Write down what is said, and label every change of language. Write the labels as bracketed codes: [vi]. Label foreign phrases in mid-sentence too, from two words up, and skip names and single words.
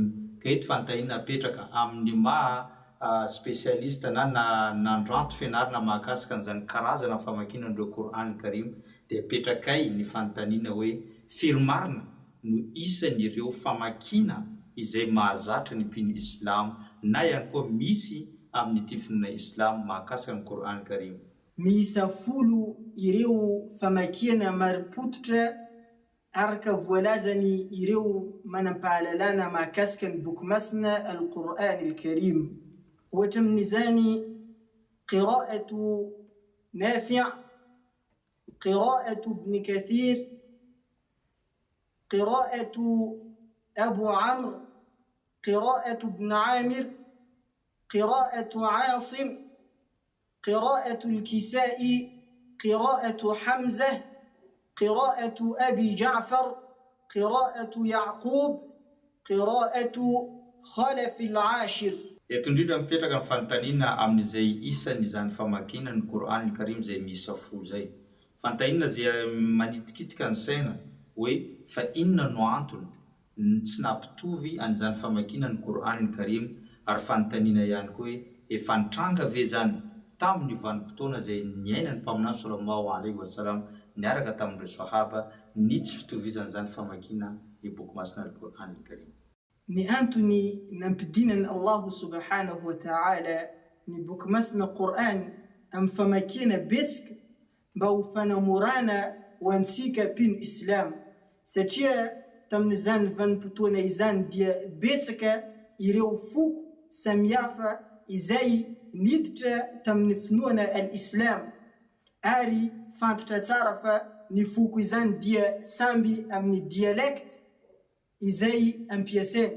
[mg] Ka eto fanontaniana apetraka amin'ny maha spesialista na nandranto fianarana mahakasika an'izany karazana famakiana an'ireo Qur'an Karim, dia apetrakay ny fanontaniana hoe firy marina no isan'ireo famakiana izay mahazatra ny mpino islam na ihany koa misy amin'ny ity finoana islam mahakasika ny Qur'an Karim. Miisa 10 ireo famakiana maripototra araka voalazany ireo manampahalalana mahakasika ny boky masina al-Qur'an al-Karim. Ohatra amin'izany [ar] قراءة نافع، قراءة ابن كثير, قراءة أبي عمرو، قراءة ابن عامر, قراءة عاصم، قراءة الكسائي، قراءة حمزة، قراءة أبي جعفر، قراءة يعقوب، قراءة خلف العاشر. [mg] Eto indrindra mipetraka ny fanontaniana amin'izay isan'izany famakiana ny Qur'an Karim izay miisa 10 zay. Fanontaniana izay manitikitika ny saina hoe fa inona no antony tsy nampitovy an'izany famakiana ny Qur'an Karim, ary fanontaniana ihany koa hoe efa nitranga ve zany tamin'ny vanim-potoana izay niainany mpaminany [ar] صلى الله عليه وسلم [mg] niaraka tamin'ireo sahaba ny tsy fitovizan'izany famakiana ny boky masina al-Qur'an Karim. Ny antony nampidinany [ar] الله سبحانه وتعالى [mg] ny boky masina Qur'an amin'ny famakiana betsika mba ho fanamorana ho antsika mpino islam, satria tamin'izany vanim-potoana izany dia betsaka ireo foko samihafa izay niditra tamin'ny finoana al-Islam, ary fantatra tsara fa ny foko izany dia samby amin'ny dialect izay ampiasaina.